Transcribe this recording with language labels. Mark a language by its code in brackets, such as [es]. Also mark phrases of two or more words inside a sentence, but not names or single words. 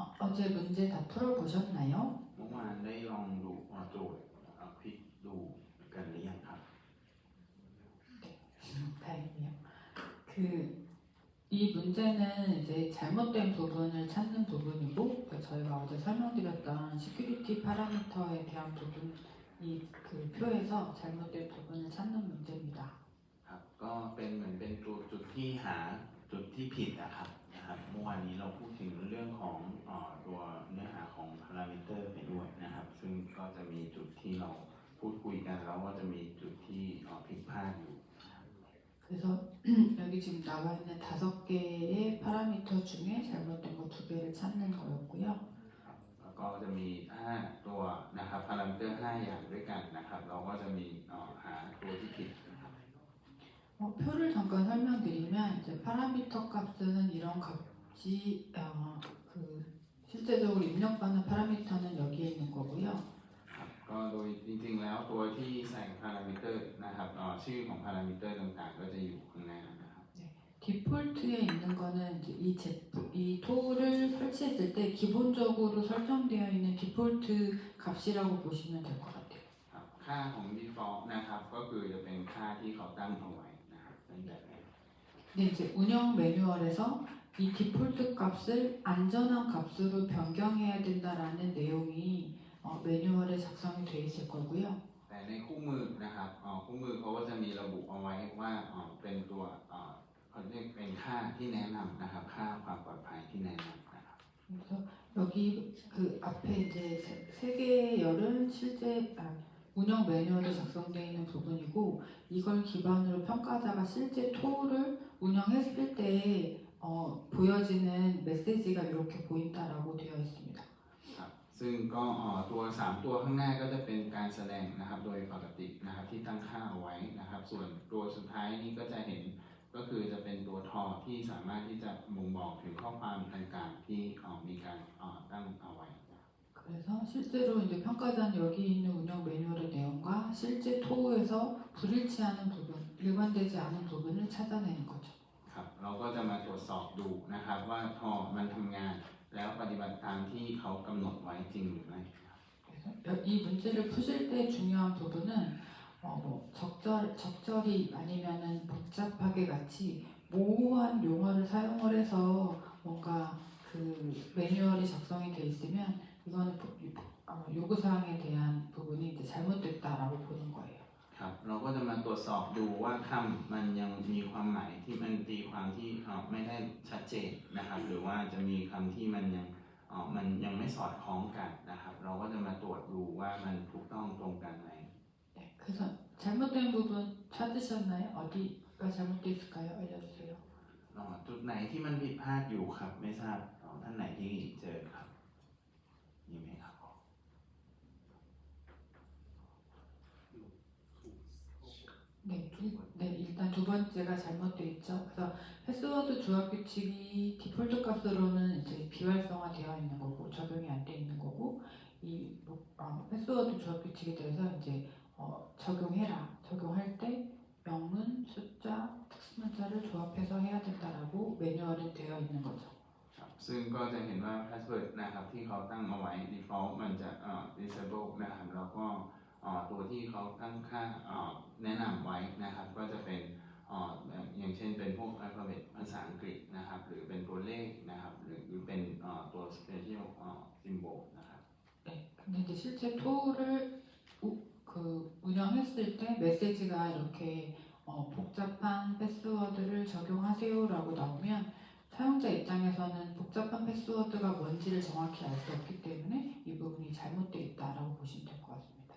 [ko] 어제 문제 다 풀어보셨나요? [th] เมื่อวานได้ลองดูโจทย์ควิกดูกันหรือยังครับ [ko] 다행이요. 이 문제는 이제 잘못된 부분을 찾는 부분이고 저희가 어제 설명드렸던 시큐리티 파라미터에 대한 부분이 그 표에서 잘못된 부분을 찾는 문제입니다. [th] ครับก็เป็นเหมือนเป็นตัวจุดที่หาจุดที่ผิดนะครับเมื่อวานนี้เราพูดถึงเรื่องของตัวเนื้อหาของพารามิเตอร์ไปด้วยนะครับซึ่งก็จะมีจุดที่เราพูดคุยกันแล้วว่าจะมีจุดที่ผิดพลาดอยู่ [ko] 그래서 여기 지금 나와 있는 5개의 파라미터 중에 잘못된 거 2개를 찾는 거였고요. [th] แล้วก็จะมี5ตัวนะครับพารามิเตอร์5อย่างด้วยกันนะครับเราก็จะมีหาตัวที่ผิด [ko] 표를 잠깐 설명드리면 이제 파라미터 값은 이런 값이 실제적으로 입력받는 파라미터는 여기에 있는 거고요. [th] ก็โดยจริงๆแล้วตัวที่ใส่พารามิเตอร์นะครับชื่อของพารามิเตอร์ต่างๆก็จะอยู่ข้างหน้านะครับ [ko] 디폴트에 있는 거는 이제 이 툴을 설치했을 때 기본적으로 설정되어 있는 디폴트 값이라고 보시면 될 것 같아요. [th] ค่าของ default นะครับก็คือจะเป็นค่าที่เขาตั้งเอาไว้นะครับเป็นแบบนี้ [ko] 근데 이제 운영 매뉴얼에서 이 디폴트 값을 안전한 값으로 변경해야 된다라는 내용이 매뉴얼에 작성이 되어 있을 거고요. [th] แต่ในคู่มือนะครับคู่มือเขาก็จะมีระบุเอาไว้ว่าเป็นตัวเขาเรียกเป็นค่าที่แนะนำนะครับค่าความปลอดภัยที่แนะนำนะครับ [ko] 그래서 여기 그 앞에 이제 세 개의 열은 실제 운영 매뉴얼에 작성되어 있는 부분이고 이걸 기반으로 평가자가 실제 툴을 운영했을 때 보여지는 메시지가 이렇게 보인다라고 되어 있습니다. [th] ซึ่งก็ตัว3ตัวข้างหน้าก็จะเป็นการแสดงนะครับโดยปกตินะครับที่ตั้งค่าเอาไว้นะครับส่วนตัวสุดท้ายนี้ก็จะเห็นก็คือจะเป็นตัวทอที่สามารถที่จะบ่งบอกถึงข้อความต่างๆที่มีการตั้งเอาไว้ [ko] 그래서 실제로 이제 평가자는 여기 있는 운영 매뉴얼의 내용과 실제 토에서 불일치하는 부분, 일관되지 않은 부분을 찾아내는 거죠. [th] ครับเราก็จะมาตรวจสอบดูนะครับว่าทอมันทำงานแล้วปฏิบัติตามที่เขากำหนดไว้จริงหรือไม่ [ko] 그래서 이 문제를 푸실 때 중요한 부분은 적절히 아니면은 복잡하게 같이 모호한 용어를 사용을 해서 뭔가 그 매뉴얼이 작성이 돼 있으면 이거는 요구사항에 대한 부분이 이제 잘못됐다라고 보는 거예요. [th] ครับเราก็จะมาตรวจสอบดูว่าคำมันยังมีความหมายที่มันตีความที่ไม่ได้ชัดเจนนะครับหรือว่าจะมีคำที่มันยังไม่สอดคล้องกันนะครับเราก็จะมาตรวจดูว่ามันถูกต้องตรงกันไหม [ko] 네, 그래서 잘못된 부분 찾으셨나요? 어디가 잘못되어 있을까요? 알려주세요. [th] จุดไหนที่มันผิดพลาดอยู่ครับไม่ทราบท่านไหนที่เจอครับมีไหมครับ [ko] 네, 일단 두 번째가 잘못되어 있죠. 그래서 패스워드 조합 규칙이 디폴트 값으로는 이제 비활성화되어 있는 거고 적용이 안 돼 있는 거고 이 패스워드 조합 규칙에 대해서 이제 적용할 때 명문, 숫자, 특수문자를 조합해서 해야 된다라고 매뉴얼에 되어 있는 거죠. ซึ่งก็จะเห็นว่า password นะครับที่เขาตั้งเอาไว้ default มันจะdisable นะครับแล้วก็ตัวที่เขาตั้งค่าแนะนำไว้นะครับก็จะเป็นอย่างเช่นเป็นพวก alphabet ภาษาอังกฤษนะครับหรือเป็นตัวเลขนะครับหรือเป็นตัว [en] special symbol [ko] นะครับ 네, 근데 이제 실제 툴을 운영했을 때 메시지가 이렇게 복잡한 패스워드를 적용하세요라고 나오면 사용자 입장에서는 복잡한 패스워드가 뭔지를 정확히 알 수 없기 때문에 이 부분이 잘못되어 있다라고 보시면 될 것 같습니다.